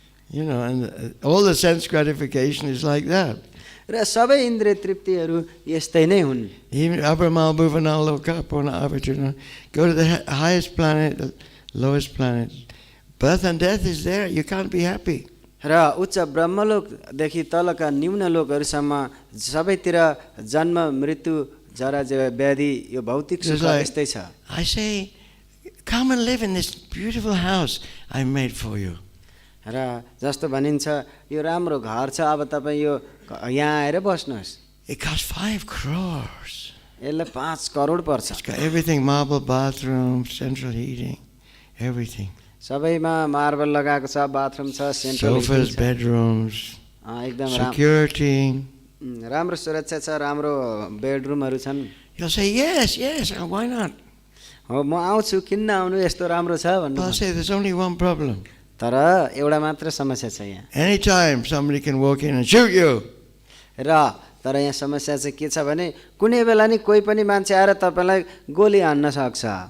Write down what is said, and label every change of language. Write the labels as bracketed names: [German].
[English] You know, and all the sense gratification is like that. [Nepali] र सबै इन्द्रिय तृप्तिहरू यस्तै नै हुन्. [English] Even [Sanskrit] Abramal Bhuvanal Lokapona Avatuna, [English] go to the highest planet, the lowest planet. Birth and death is there. You can't be happy. [Nepali] र उच्च ब्रह्मलोकदेखि तलका निम्न लोकहरूसम्म सबैतिर जन्म मृत्यु जरा व्याधि यो भौतिक सुख यस्तै छ. [English] I say, come and live in this beautiful house I made for you. [Nepali] र जस्तो भनिन्छ यो राम्रो घर छ अब तपाईँ यो यहाँ आएर बस्नुहोस्. [English] It costs 5 crores. [Nepali] यसलाई 5 करोड पर्छ. [English] It's got everything, marble bathroom, central heating, everything. [Nepali] सबैमा मार्बल लगाएको छ, बाथरुम छ, सेन्ट्रल [English] sofas, bedrooms, [Nepali] एकदम [English] security. [Nepali] राम्रो सुरक्षा छ, राम्रो बेडरुमहरू छन्. [English] You'll say, yes, why not? [Nepali] हो म आउँछु किन नआउनु यस्तो राम्रो छ भन्नु. [English] I'll say, there's only one problem. [Nepali] तर एउटा मात्र समस्या छ यहाँ. [English] Anytime somebody can walk in and shoot you. [Nepali] र तर यहाँ समस्या चाहिँ के छ भने कुनै बेला नि कोही पनि मान्छे आएर तपाईँलाई गोली हान्न सक्छ.